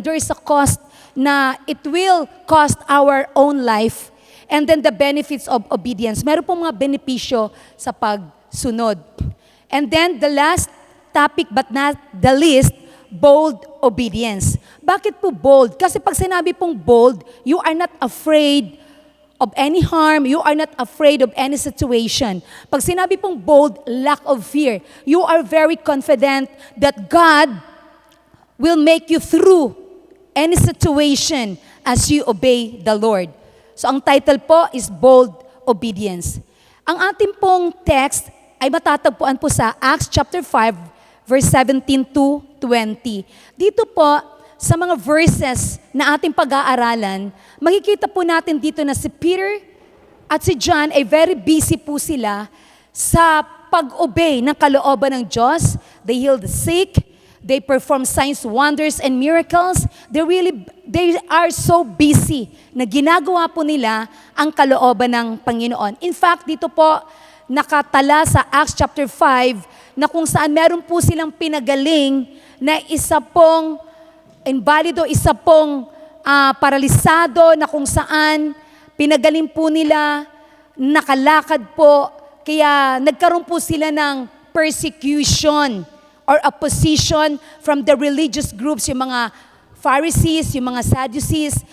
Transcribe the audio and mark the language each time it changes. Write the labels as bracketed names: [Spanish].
[English] There is a cost na it will cost our own life. And then the benefits of obedience. [Filipino] Meron pong mga benepisyo sa pagsunod. [English] And then the last topic but not the least, bold obedience. [Filipino] Bakit po bold? Kasi pag sinabi pong bold, [English] you are not afraid of any harm, you are not afraid of any situation. [Filipino] Pag sinabi pong bold, [English] lack of fear, you are very confident that God will make you through any situation as you obey the Lord. [Filipino] So ang title po is Bold Obedience. Ang ating pong text ay matatagpuan po sa Acts chapter 5, verse 17 to 20. Dito po, sa mga verses na ating pag-aaralan, makikita po natin dito na si Peter at si John ay [English] very busy [Filipino] po sila sa pag-obey ng kalooban ng Diyos. [English] They heal the sick, they perform signs, wonders, and miracles. They are so busy [Filipino] na ginagawa po nila ang kalooban ng Panginoon. In fact, dito po nakatala sa Acts chapter 5 na kung saan meron po silang pinagaling na isa pong invalido, isa pong paralisado na kung saan pinagaling po nila, nakalakad po, kaya nagkaroon po sila ng [English] persecution or opposition from the religious groups, [Filipino] yung mga Pharisees, yung mga Sadducees.